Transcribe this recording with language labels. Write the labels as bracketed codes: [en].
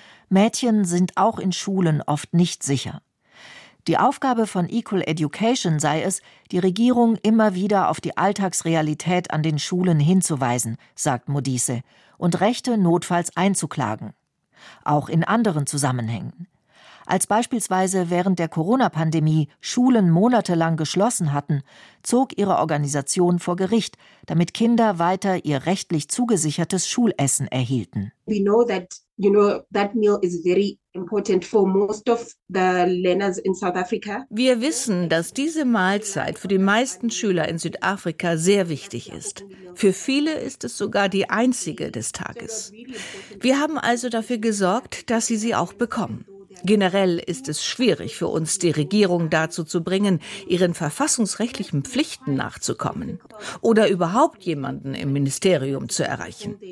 [de] Mädchen sind auch in Schulen oft nicht sicher. Die Aufgabe von Equal Education sei es, die Regierung immer wieder auf die Alltagsrealität an den Schulen hinzuweisen, sagt Modise, und Rechte notfalls einzuklagen. Auch in anderen Zusammenhängen. Als beispielsweise während der Corona-Pandemie Schulen monatelang geschlossen hatten, zog ihre Organisation vor Gericht, damit Kinder weiter ihr rechtlich zugesichertes Schulessen erhielten. [en] We know that, you know, that meal is very important for most of the learners in South Africa. [de] Wir wissen, dass diese Mahlzeit für die meisten Schüler in Südafrika sehr wichtig ist. Für viele ist es sogar die einzige des Tages. Wir haben also dafür gesorgt, dass sie sie auch bekommen. Generell ist es schwierig für uns, die Regierung dazu zu bringen, ihren verfassungsrechtlichen Pflichten nachzukommen oder überhaupt jemanden im Ministerium zu erreichen.